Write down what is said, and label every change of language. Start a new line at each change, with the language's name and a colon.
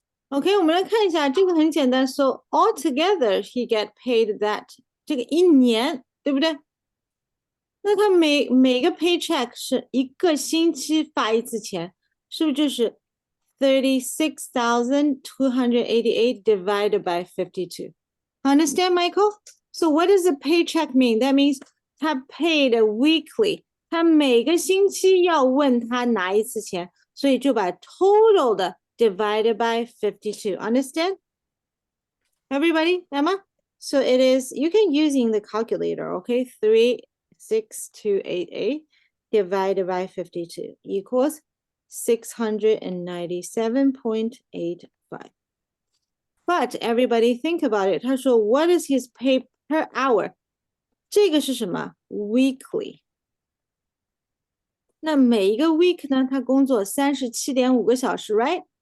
Chinese: OK， 我们来看一下，这个很简单。
English: So altogether he get paid that
Chinese: 这个一年，对不对？那他每个 paycheck 是一个星期发一次钱，是不是就是 36,288
English: divided by 52? Understand, Michael? So what does a paycheck mean? That means
Chinese: 他
English: paid weekly，
Chinese: 他每个星期要问他拿一次钱，所以就把 total 的
English: divided by 52. Understand? Everybody, Emma? So it is, you can using the calculator, okay? 36288 divided by 52 equals 697.85. But everybody think about it.
Chinese: 他说
English: what is his pay per hour?
Chinese: 这个是什么 weekly. 那每一个 week 呢，他工作37.5个小时
English: right?